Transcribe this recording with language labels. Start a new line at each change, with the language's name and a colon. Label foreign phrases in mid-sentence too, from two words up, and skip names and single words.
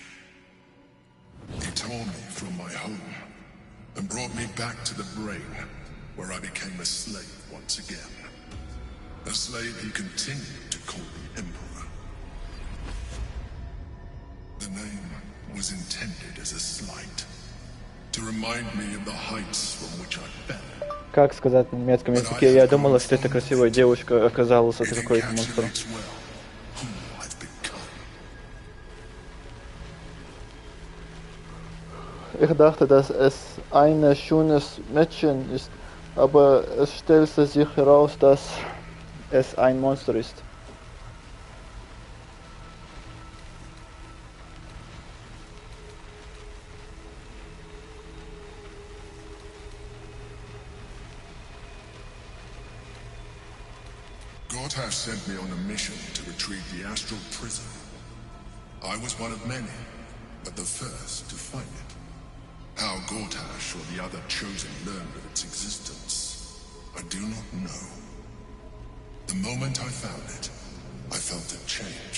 English: He tore me from my home and brought me back to the Brain, where I became a slave once again. A slave he continued to call the Emperor. The name was intended as a slight, to remind me of the heights from which I fell.
Russian: Как сказать на немецком языке? Я думала, что эта красивая девушка оказалась вот такой монстром.
German: Ich dachte, dass es ein schönes Mädchen ist, aber es stellte sich heraus, dass es ein Monster ist.
English: Gortash sent me on a mission to retrieve the astral prison. I was one of many, but the first to find it. How Gortash or the other chosen learned of its existence, I do not know. The moment I found it, I felt a change.